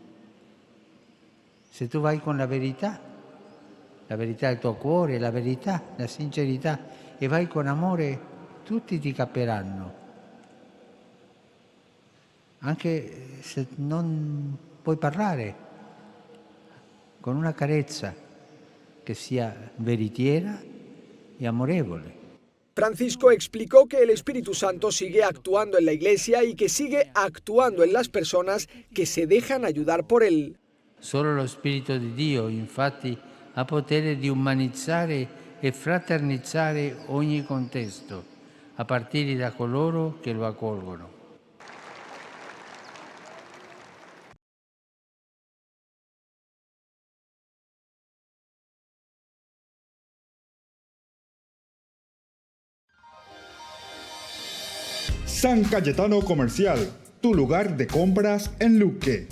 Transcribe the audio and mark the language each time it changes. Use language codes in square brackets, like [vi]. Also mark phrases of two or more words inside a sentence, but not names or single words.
[it] Se tu vai con la verità del tuo cuore, la verità, la sincerità, e vai con amore, tutti ti capiranno. Anche se non puoi parlare, con una carezza che sia veritiera y amorevole. [es] Francisco explicó que el Espíritu Santo sigue actuando en la Iglesia y que sigue actuando en las personas que se dejan ayudar por él. [it] Solo lo Spirito di Dio, infatti, ha potere di umanizzare e fraternizzare ogni contesto, a partire da coloro che lo accolgono. [es] San Cayetano Comercial, tu lugar de compras en Luque.